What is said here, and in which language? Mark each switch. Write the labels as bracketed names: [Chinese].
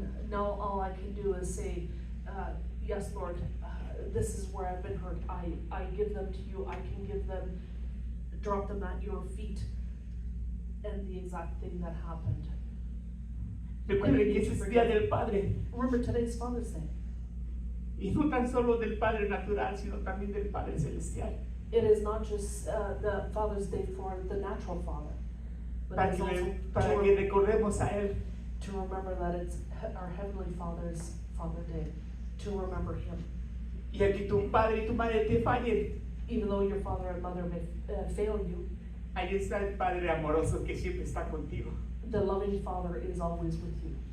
[English] Now all I can do is say, yes, Lord, this is where I've been hurt. I give them to you. I can give them, drop them at your feet. And the exact thing that happened. [Spanish] Recuerde que ese es el día del Padre, [English] Remember, today's Father's Day. [Spanish] y no tan solo del Padre natural, sino también del Padre celestial. [English] It is not just the Father's Day for the natural father, but [Spanish] Para [English] it's also [Spanish] para que recordemos a Él. [English] to remember that it's our Heavenly Father's Father Day, to remember Him. [Spanish] Y aquí tu padre y tu madre te fallen, [English] Even though your father and mother may fail you, [Spanish] ahí está el Padre amoroso que siempre está contigo, [English] the loving Father is always with you.